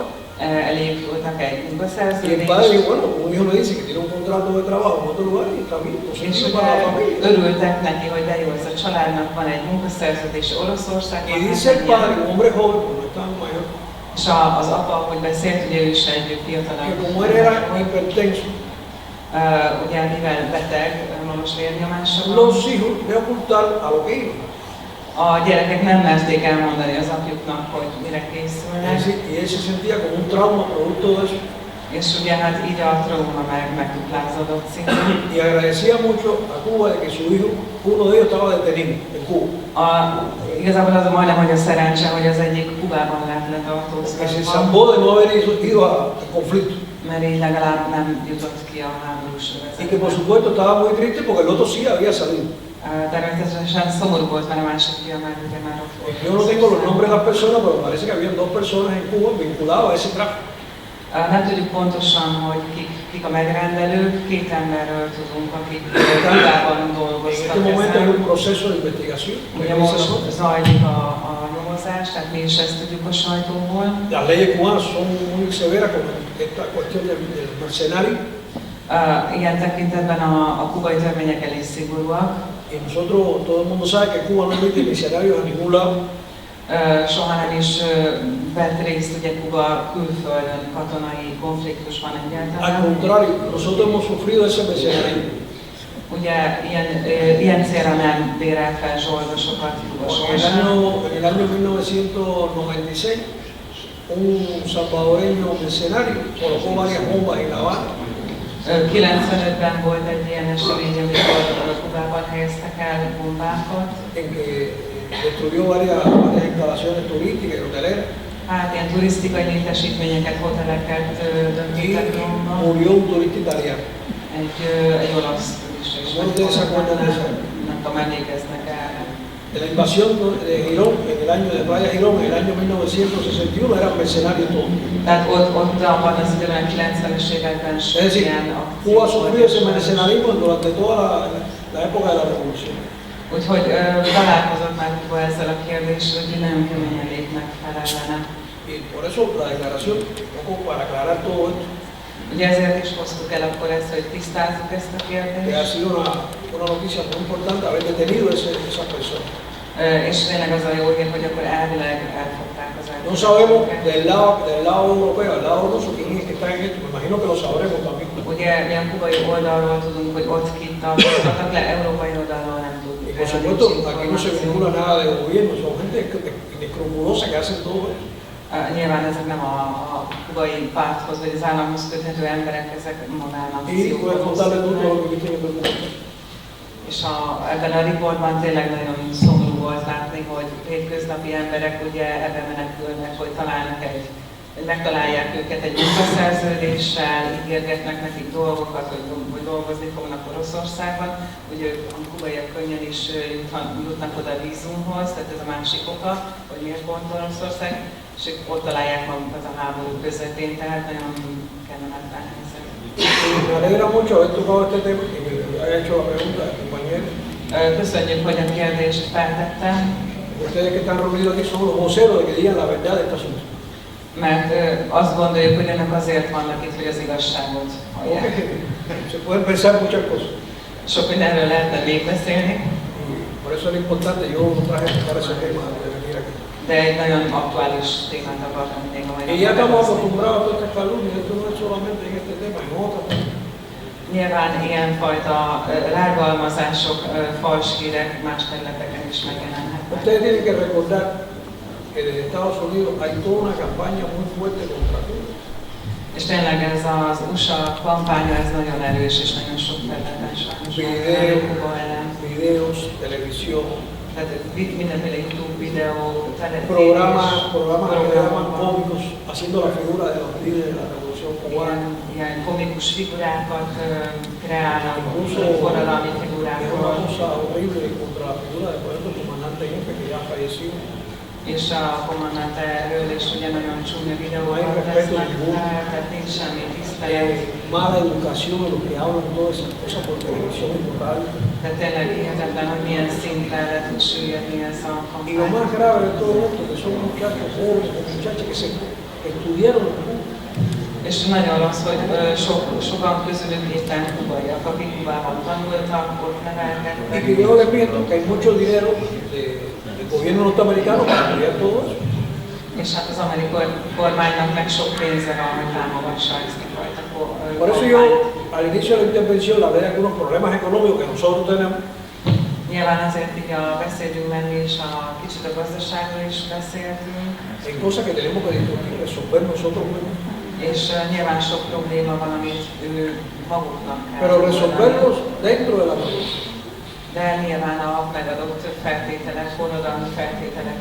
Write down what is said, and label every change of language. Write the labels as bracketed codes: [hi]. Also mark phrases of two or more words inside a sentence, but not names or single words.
[hu] Elépültek egy [es] Y el [hu] munkaszerződést, [es] padre dijo, bueno, un hijo me dice que tiene un contrato de trabajo en otro lugar y está bien, pues [hu] és [es] es [hu] ugye [es] para la familia. [hu] örültek neki, hogy de jó, ez a családnak van egy munkaszerződés Oroszországban. [es] Y dice el padre, un hombre joven, pues no es tan mayor, [hu] És az apa, hogy beszélt, ugye ő is egy fiatalabb. [es] que como él era hipertenso, [hu] Ugye mivel beteg, magas vérnyomása van, [es] los hijos le ocultaron a lo que iban. [hu] a gyerekek nem merték elmondani az apjuknak, hogy mire készülnek. [es] Y él se sentía como un trauma producto de eso. [hu] És ugye hát így a trauma megduplázódott szintén. [es] Y agradecía mucho a Cuba de que su hijo, uno de ellos estaba detenido en Cuba. [hu] Igazából az a majdnem, hogy a szerencse, hogy az egyik Kubában lett [es] Que se [hu] letartóztatva, [es] salvó de no haber ido a conflicto. [hu] mert így legalább nem jutott ki a háborús [es] Y que por supuesto estaba muy triste porque el otro sí había salido. [hu] Természetesen szomorú volt, mert a másik fia már ugye már ott volt. [es] Yo no tengo los nombres de las personas, pero parece que había dos personas en Cuba vinculadas a ese tráfico. [hu] Nem tudjuk pontosan, hogy kik a megrendelők, két emberről tudunk, akik Kubában [es] En [hu] dolgoztak [es] este momento hay [hu] ezen. [es] un proceso de investigación. [hu] Ugye most zajlik a nyomozás, tehát mi is ezt tudjuk a sajtóból. [es] Las leyes cubanas son muy severas con esta cuestión del mercenario. [hu] Ilyen tekintetben a kubai törvények elég szigorúak. [es] Y nosotros, todo el mundo sabe que Cuba no emite mercenarios a ningún lado. [hu] Soha nem is vett részt ugye Kuba külföldön katonai konfliktusban [es] Al [hu] egyáltalán. [es] contrario, nosotros hemos sufrido ese mercenario. [hu] Ugye ilyen célra nem bérel fel zsoldosokat Kuba sohasem. [es] En el año 1996, un salvadoreño mercenario colocó varias bombas en La Habana. [hu] 95-ben volt egy ilyen esemény, amikor Kubában helyeztek el bombákat. [es] En que destruyó varias instalaciones turísticas y hoteleras. [hu] Hát ilyen turisztikai létesítményeket, hoteleket [es] Y [hu] döntöttek romba. [es] murió un turista italiano. [hu] Egy olasz turista is. [es] No te desacuerdas de eso. [hu] Nem tudom, emlékeznek erre. [es] En la invasión de Girón, en el año de Playa Girón, en el año 1961, eran mercenarios todos. [hu] Tehát ott abban az időben, 90-es években [es] Es [hu] sok [es] decir, [hu] ilyen [es] Cuba [hu] akció [es] sufrió ese [hu] volt. [es] mercenarismo durante toda la época de la revolución. [hu] Úgyhogy találkozott már Kuba ezzel a kérdéssel, hogy nagyon keményen lépnek fel ellene. [es] Y por eso la declaración, un poco para aclarar todo esto, [hu] Ugye ezért is hoztuk el akkor ezt, hogy tisztázzuk ezt a [es] que ha [hu] kérdést. [es] sido una noticia muy importante haber detenido esa persona. [hu] És tényleg az a jó hír, hogy akkor elvileg elfogták az [es] No sabemos [hu] elkövetőket. [es] del lado europeo, del lado ruso, quién es que está en esto. Me imagino que lo sabremos también. [hu] Ugye mi a kubai oldalról tudunk, hogy ott kit tartottak le, európai oldalról nem [es] Y [hu] tudjuk. [es] por supuesto, aquí no se vincula nada de gobierno, son gente inescrupulosa que hacen todo esto. [hu] Nyilván ezek nem a kubai párthoz vagy az államhoz köthető emberek, ezek [es] Y puedes [hu] magánakciók. [es] contarle tú todo lo que viste en el documento. [hu] És ebben a riportban tényleg nagyon szomorú volt látni, hogy hétköznapi emberek ugye ebben menekülnek, hogy megtalálják őket egy munkaszerződéssel, ígérgetnek nekik dolgokat, hogy dolgozni fognak Oroszországban, hogy ők a kubaiak könnyen is jutnak oda vízumhoz, tehát ez a másik oka, hogy miért pont Oroszország, és ott találják magukat a háború közepén, tehát nagyon kellemetlen helyzet. [es] Me alegra mucho haber tocado este tema y me haya hecho la pregunta al compañero. [hu] Köszönjük, hogy a kérdést feltettem, [es] Ustedes que están reunidos aquí son los voceros de que digan la verdad de este asunto. [hu] mert azt gondoljuk, hogy önök azért vannak itt, hogy az igazságot hallják. [es] Se pueden pensar muchas cosas. [hu] Sok mindenről lehetne még beszélni, [es] Y por eso era importante, yo no traje a tocar ese tema de venir aquí. [hu] de egy nagyon aktuális témát akartam még a mai [es] Y ya estamos [hu] napon. [es] acostumbrados a todas estas calumnias, esto no es solamente en este tema, en otros temas. [hu] Nyilván ilyenfajta rágalmazások, fals hírek más területeken is megjelenhetnek. [es] Ustedes tienen que recordar que desde Estados Unidos hay toda una campaña muy fuerte contra Cuba. [hu] És tényleg ez az USA kampánya, ez nagyon erős és nagyon sok területen sajnos Kuba ellen. [es] Videos, televisión, [hu] Tehát mindenféle YouTube videó, [es] programas que le llaman cómicos, haciendo la figura de los líderes de la revolución cubana. [hu] ilyen komikus figurákat kreálnak, [es] Incluso [hu] forradalmi [es] es una [hu] figurákról, [es] cosa horrible contra la figura de por ejemplo, el comandante jefe que ya falleció. [hu] és a kommandant erről is ugye nagyon csúnya [es] No hay [hu] videókat [es] respeto [hu] tesznek [es] ninguno. [hu] fel, tehát nincs semmi tisztelet. [es] Mala educación en los que hablan todas esas cosas por televisión y por radio. [hu] Tehát tényleg hihetetlen, hogy milyen szintre le tud süllyedni ez a [es] Y lo más [hu] kampány. [es] grave de todo esto, que son muchachos jóvenes, muchachas que estudiaron en Cuba. [hu] És nagyon rossz, hogy sokan közülük éppen kubaiak, akik Kubában tanultak, ott [es] Y [hu] nevelkedtek. [es] que yo les pido que hay mucho dinero del gobierno norteamericano para estudiar todo eso. [hu] És hát az amerikai kormánynak meg sok pénze van, hogy támogassa ezt a fajta [es] Por eso yo al inicio de la intervención hablé de algunos problemas económicos que nosotros tenemos. [hu] Nyilván azért így a beszédünkben is a kicsit a gazdaságról is beszéltünk. [es] Hay cosas que tenemos que resolver nosotros mismos. [hu] És nyilván sok probléma van, amit ő maguknak kell [es] pero [hu] megoldani. [es] resolverlos dentro de la provincia. [hu] De nyilván a megadott feltételek, forradalmi feltételek